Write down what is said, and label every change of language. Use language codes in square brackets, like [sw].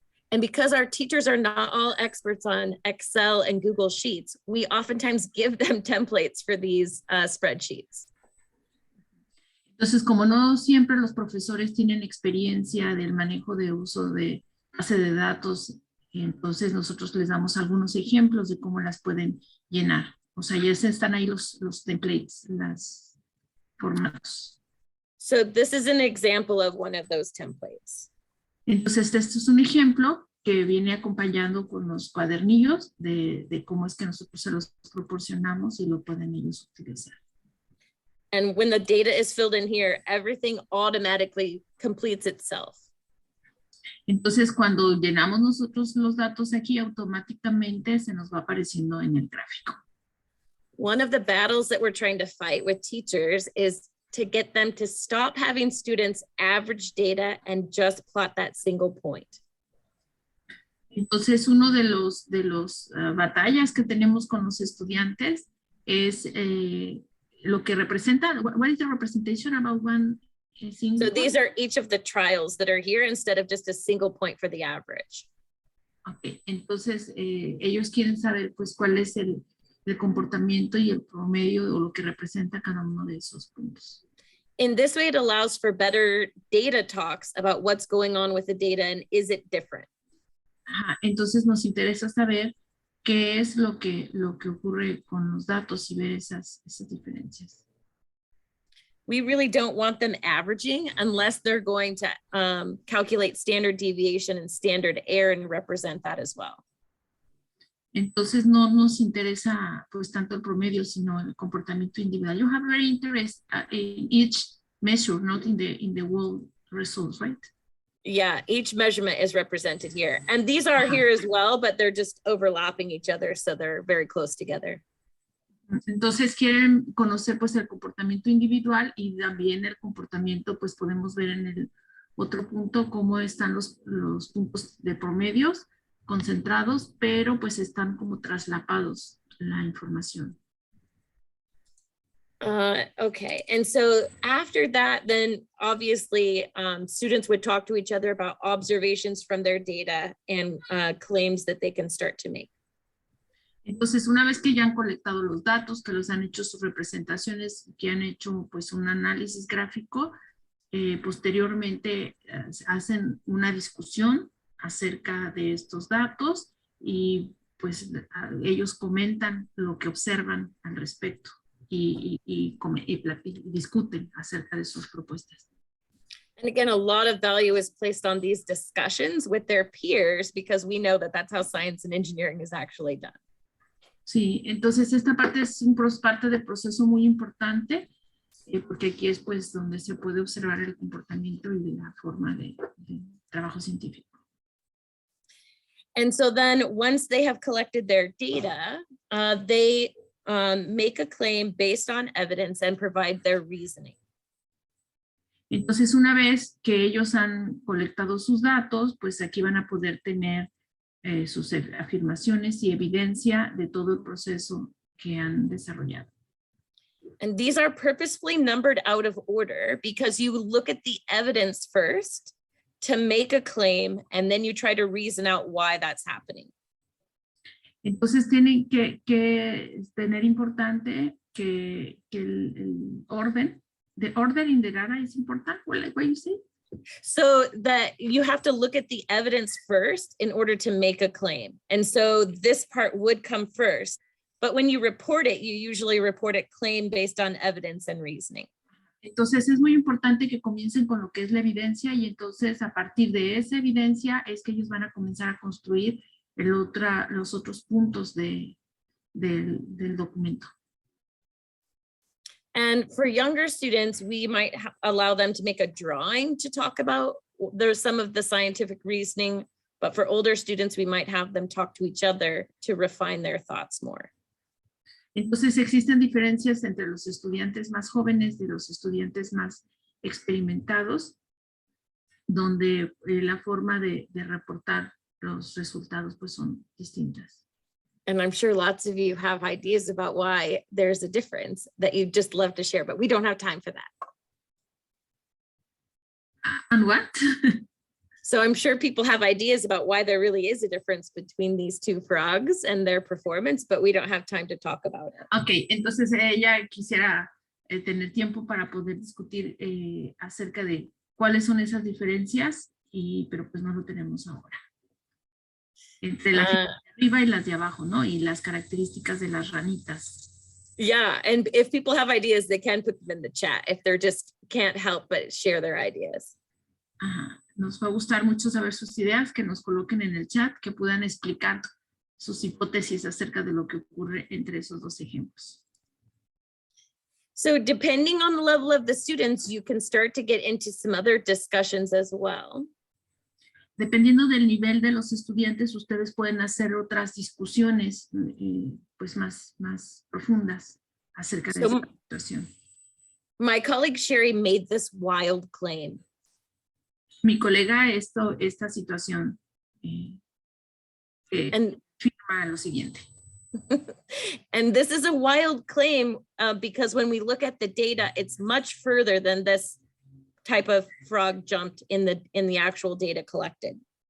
[en] And because our teachers are not all experts on Excel and Google Sheets, we oftentimes give them templates for these spreadsheets. [es] Entonces, como no siempre los profesores tienen experiencia del manejo de uso de base de datos, entonces nosotros les damos algunos ejemplos de cómo las pueden llenar. O sea, ya están ahí los templates, los formatos. [en] So this is an example of one of those templates. [es] Entonces, este es un ejemplo que viene acompañando con los cuadernillos de cómo es que nosotros se los proporcionamos y lo pueden ellos utilizar. [en] And when the data is filled in here, everything automatically completes itself. [es] Entonces, cuando llenamos nosotros los datos aquí, automáticamente se nos va apareciendo en el gráfico. [en] One of the battles that we're trying to fight with teachers is to get them to stop having students average data and just plot that single point. [es] Entonces, uno de los batallas que tenemos con los estudiantes es lo que representa. [en] What is the representation about one single? So these are each of the trials that are here instead of just a single point for the average. [es] Okay, entonces ellos quieren saber pues cuál es el comportamiento y el promedio o lo que representa cada uno de esos puntos. [en] In this way, it allows for better data talks about what's going on with the data and is it different? [es] Ajá, entonces nos interesa saber qué es lo que ocurre con los datos y ver esas diferencias. [en] We really don't want them averaging unless they're going to calculate standard deviation and standard error and represent that as well. [es] Entonces no nos interesa pues tanto el promedio, sino el comportamiento individual. [en] You have very interest in each measure, not in the whole results, right? Yeah, each measurement is represented here. And these are here as well, but they're just overlapping each other, so they're very close together. [es] Entonces quieren conocer pues el comportamiento individual y también el comportamiento, pues podemos ver en el otro punto cómo están los puntos de promedios concentrados, pero pues están como traslapados la información. [en] Okay, and so after that, then obviously students would talk to each other about observations from their data and claims that they can start to make. [es] Entonces, una vez que ya han colectado los datos, que los han hecho sus representaciones, que han hecho pues un análisis gráfico, posteriormente hacen una discusión acerca de estos datos y pues ellos comentan lo que observan al respecto y discuten acerca de sus propuestas. [en] And again, a lot of value is placed on these discussions with their peers because we know that that's how science and engineering is actually done. [es] Sí, entonces esta parte es parte del proceso muy importante porque aquí es pues donde se puede observar el comportamiento y la forma de trabajo científico. [en] And so then once they have collected their data, they make a claim based on evidence and provide their reasoning. [es] Entonces, una vez que ellos han colectado sus datos, pues aquí van a poder tener sus afirmaciones y evidencia de todo el proceso que han desarrollado. [en] And these are purposefully numbered out of order because you look at the evidence first to make a claim, and then you try to reason out why that's happening. [es] Entonces, tienen que tener importante que el orden, [en] the order in the data is important, what you say? So that you have to look at the evidence first in order to make a claim. And so this part would come first, but when you report it, you usually report a claim based on evidence and reasoning. [es] Entonces es muy importante que comiencen con lo que es la evidencia y entonces a partir de esa evidencia es que ellos van a comenzar a construir los otros puntos del documento. [en] And for younger students, we might allow them to make a drawing to talk about there's some of the scientific reasoning, but for older students, we might have them talk to each other to refine their thoughts more. [es] Entonces existen diferencias entre los estudiantes más jóvenes y los estudiantes más experimentados, donde la forma de reportar los resultados pues son distintas. [en] And I'm sure lots of you have ideas about why there's a difference that you'd just love to share, but we don't have time for that. And what? So I'm sure people have ideas about why there really is a difference between these two frogs and their performance, but we don't have time to talk about it. [es] Ok, entonces ella quisiera tener tiempo para poder discutir acerca de cuáles son esas diferencias, pero pues no lo tenemos ahora. Entre las de arriba y las de abajo, ¿no? Y las características de las ranitas. [en] Yeah, and if people have ideas, they can put them in the chat if they're just can't help but share their ideas. Ajá. [es] Nos va a gustar mucho saber sus ideas, que nos coloquen en el chat, que puedan explicar sus hipótesis acerca de lo que ocurre entre esos dos ejemplos. [en] So depending on the level of the students, you can start to get into some other discussions as well. [es] Dependiendo del nivel de los estudiantes, ustedes pueden hacer otras discusiones pues más profundas acerca de esta situación. [en] My colleague Sherry made this wild claim. [es] Mi colega esta situación firma lo siguiente. [en] And this is a wild claim because when we look at the data, it's much further than this type of frog jumped in the actual data collected.